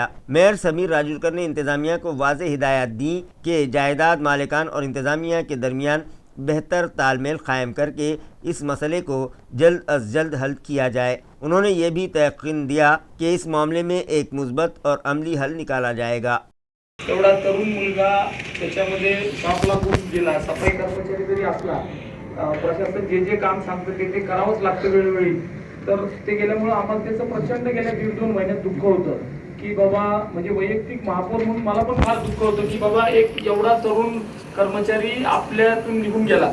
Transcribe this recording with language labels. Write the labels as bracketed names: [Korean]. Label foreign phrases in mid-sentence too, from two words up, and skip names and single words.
[Urdu] میئر سمیر راجورکر نے انتظامیہ کو واضح ہدایات دیں کہ جائیداد مالکان اور انتظامیہ کے درمیان بہتر تال میل قائم کر کے اس مسئلے کو جلد از جلد حل کیا جائے۔ انہوں نے یہ بھی تیقن دیا کہ اس معاملے میں ایک مثبت اور عملی حل نکالا جائے گا۔ [Marathi] एवढा तरुण मुलगा त्याच्यामध्ये शॉक लागून गेला, सफाई कर्मचारी जरी असला, प्रशासन जे जे काम सांगतं ते करावंच लागतं वेळोवेळी, तर ते गेल्यामुळे आम्हाला त्याचं प्रचंड गेल्या 1.5-2 महिन्यात दुःख होतं की बाबा, म्हणजे वैयक्तिक महापौर म्हणून मला पण फार दुःख होतं की बाबा एक एवढा तरुण कर्मचारी आपल्यातून निघून गेला।